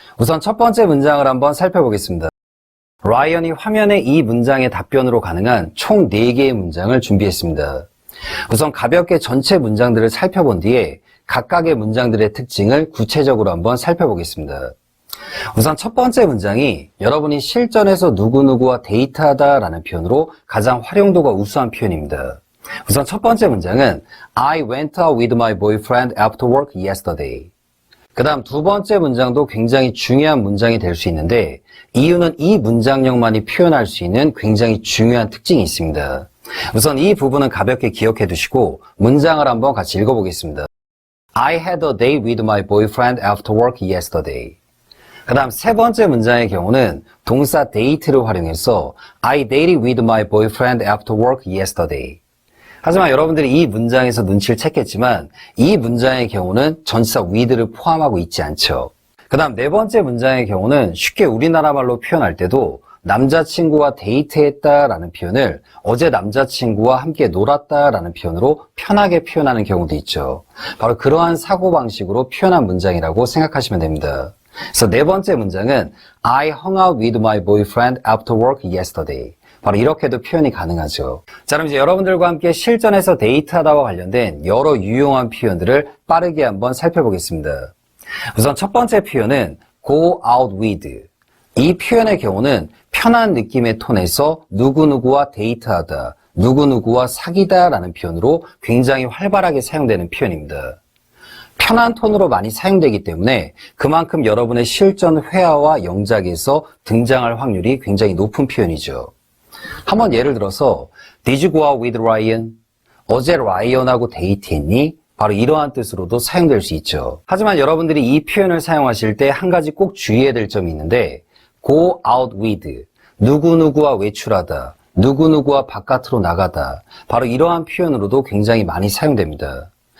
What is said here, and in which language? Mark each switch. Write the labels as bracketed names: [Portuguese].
[Korean] 우선 첫 번째 문장을 한번 살펴보겠습니다. 라이언이 화면에 이 문장의 답변으로 가능한 총 4개의 문장을 준비했습니다. 우선 가볍게 전체 문장들을 살펴본 뒤에 각각의 문장들의 특징을 구체적으로 한번 살펴보겠습니다. 우선 첫 번째 문장이 여러분이 실전에서 누구누구와 데이트하다 라는 표현으로 가장 활용도가 우수한 표현입니다. 우선 첫 번째 문장은 [English] I went out with my boyfriend after work yesterday. [Korean] 그 다음 두 번째 문장도 굉장히 중요한 문장이 될 수 있는데 이유는 이 문장력만이 표현할 수 있는 굉장히 중요한 특징이 있습니다. 우선 이 부분은 가볍게 기억해 두시고 문장을 한번 같이 읽어보겠습니다. [English] I had a date with my boyfriend after work yesterday. [Korean] 그 다음 세 번째 문장의 경우는 동사 date를 활용해서 [English] I dated with my boyfriend after work yesterday. [Korean] 하지만 여러분들이 이 문장에서 눈치를 챘겠지만 이 문장의 경우는 전치사 with를 포함하고 있지 않죠. 그 다음 네 번째 문장의 경우는 쉽게 우리나라 말로 표현할 때도 남자친구와 데이트했다라는 표현을 어제 남자친구와 함께 놀았다라는 표현으로 편하게 표현하는 경우도 있죠. 바로 그러한 사고방식으로 표현한 문장이라고 생각하시면 됩니다. 그래서 네 번째 문장은 [English] I hung out with my boyfriend after work yesterday. [Korean] 바로 이렇게도 표현이 가능하죠. 자, 그럼 이제 여러분들과 함께 실전에서 데이트하다와 관련된 여러 유용한 표현들을 빠르게 한번 살펴보겠습니다. 우선 첫 번째 표현은 go out with. 이 표현의 경우는 편한 느낌의 톤에서 누구누구와 데이트하다, 누구누구와 사귀다 라는 표현으로 굉장히 활발하게 사용되는 표현입니다. 편한 톤으로 많이 사용되기 때문에 그만큼 여러분의 실전 회화와 영작에서 등장할 확률이 굉장히 높은 표현이죠. 한번 예를 들어서 [English] Did you go out with Ryan? [Korean] 어제 라이언하고 데이트했니? 바로 이러한 뜻으로도 사용될 수 있죠. 하지만 여러분들이 이 표현을 사용하실 때 한 가지 꼭 주의해야 될 점이 있는데 go out with, 누구누구와 외출하다, 누구누구와 바깥으로 나가다, 바로 이러한 표현으로도 굉장히 많이 사용됩니다.